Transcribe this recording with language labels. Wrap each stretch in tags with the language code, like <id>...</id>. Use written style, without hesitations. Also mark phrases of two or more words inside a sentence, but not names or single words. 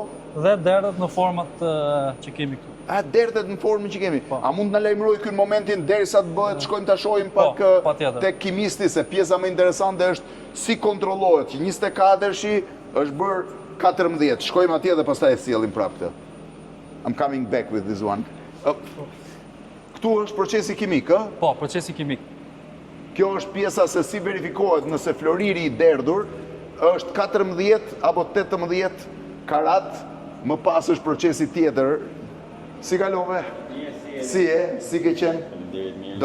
<sq>dhe derdhet në format që kemi këtu. A, derdhet në formën që kemi. Po. A mund në lajmëroj kënë momentin derisa të bëhet, shkojmë të shohim Po, pak patjetër. tek kimisti, se pjesa më interesante është si kontrollohet, që 24-shi është bërë 14, shkojmë atje dhe pastaj e sjellim prapë këtë.</sq> <en>I'm coming back with this one.</en> <sq>Këtu është procesi kimik, ë? Po, procesi kimik. Kjo është pjesa se si verifikohet nëse floriri i derdhur është 14 apo 18 karat, më pas është procesi tjetër. Si kalove? Si e? Si ke qenë?</sq>